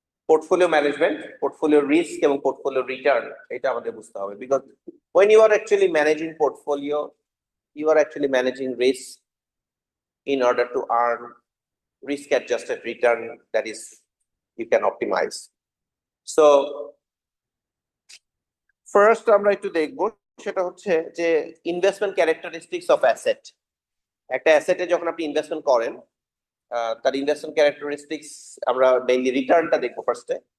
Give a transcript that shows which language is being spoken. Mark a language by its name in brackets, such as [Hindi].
[Bangla] Portfolio management, portfolio risk এবং portfolio return, এটা আমাদের বুঝতে হবে। [English] Because when you are actually managing portfolio, you are actually managing risk in order to earn risk adjusted return that is you can optimize. So first [Bangla] আমরা একটু দেখবো, সেটা হচ্ছে যে ইনভেস্টমেন্ট ক্যারেক্টারিস্টিক্স অফ অ্যাসেট। একটা অ্যাসেটে যখন আপনি ইনভেস্টমেন্ট করেন, তার ইনভেস্টমেন্ট ক্যারেক্টারিস্টিক্স আমরা মেইনলি রিটার্নটা দেখবো ফার্স্টে।